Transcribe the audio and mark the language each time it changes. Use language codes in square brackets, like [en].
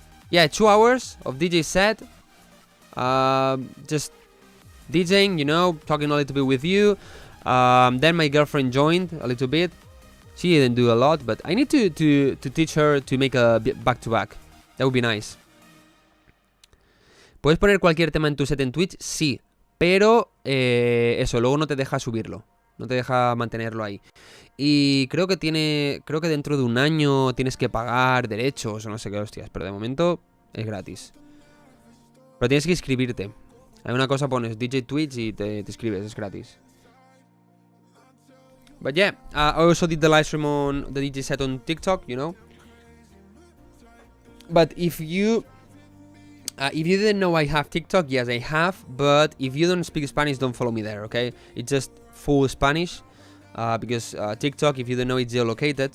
[en] Yeah, 2 hours of DJ set. Just DJing, you know, talking a little bit with you. Then my girlfriend joined a little bit. She didn't do a lot, but I need to teach her to make a back-to-back. That would be nice. [es] ¿Puedes poner cualquier tema en tu set en Twitch? Sí, pero eso, luego no te deja subirlo. No te deja mantenerlo ahí. Y creo que dentro de un año tienes que pagar derechos o no sé qué hostias, pero de momento es gratis. Pero tienes que inscribirte. Hay una cosa, pones DJ Twitch y te inscribes, es gratis. [en] But yeah, I also did the live stream on the DJ set on TikTok, you know. But if you didn't know I have TikTok, yes, I have. But if you don't speak Spanish, don't follow me there, okay? It's just full Spanish, because TikTok, if you don't know, it's geolocated.